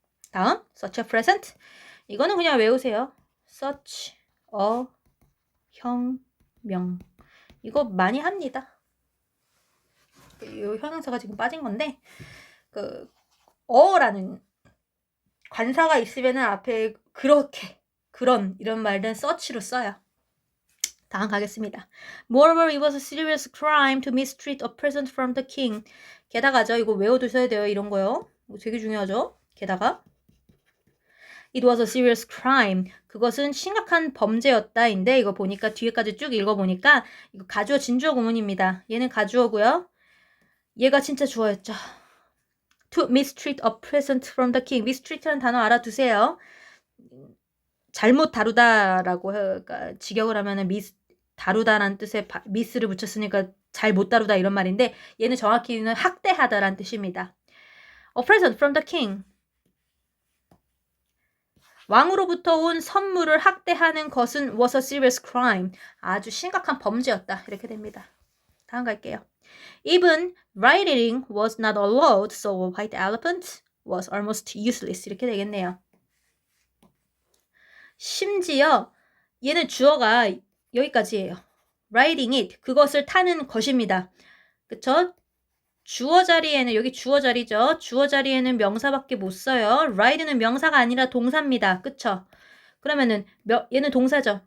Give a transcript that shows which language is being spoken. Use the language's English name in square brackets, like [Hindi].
[Korean] 다음 [English] such a present [Korean] 이거는 그냥 외우세요. such a 형명 이거 많이 합니다. 이 형용사가 지금 빠진 건데 그 어라는 관사가 있으면은 앞에 그렇게 그런 이런 말은 such로 써요. 다음 가겠습니다. [English] Moreover, it was a serious crime to mistreat a present from the king. [Korean] 게다가죠. 이거 외워두셔야 돼요. 이런 거요. 이거 되게 중요하죠. 게다가 [English] It was a serious crime. [Korean] 그것은 심각한 범죄였다인데 이거 보니까 뒤에까지 쭉 읽어보니까 이거 가주어 진주어 구문입니다. 얘는 가주어고요. 얘가 진짜 주어였죠. [English] To mistreat a present from the king. [Korean] mistreat라는 단어 알아두세요. 잘못 다루다라고 그러니까 직역을 하면은 다루다라는 뜻에 미스를 붙였으니까 잘 못 다루다 이런 말인데 얘는 정확히는 학대하다라는 뜻입니다. [English] A present from the king. [Korean] 왕으로부터 온 선물을 학대하는 것은 [English] was a serious crime. [Korean] 아주 심각한 범죄였다. 이렇게 됩니다. 다음 갈게요. [English] Even riding was not allowed, so a white elephant was almost useless. [Korean] 이렇게 되겠네요. 심지어 얘는 주어가 여기까지예요. [English] riding it, [Korean] 그것을 타는 것입니다. 그쵸? 주어 자리에는 여기 주어 자리죠. 주어 자리에는 명사밖에 못 써요. ride는 명사가 아니라 동사입니다. 그쵸? 그러면은 얘는 동사죠.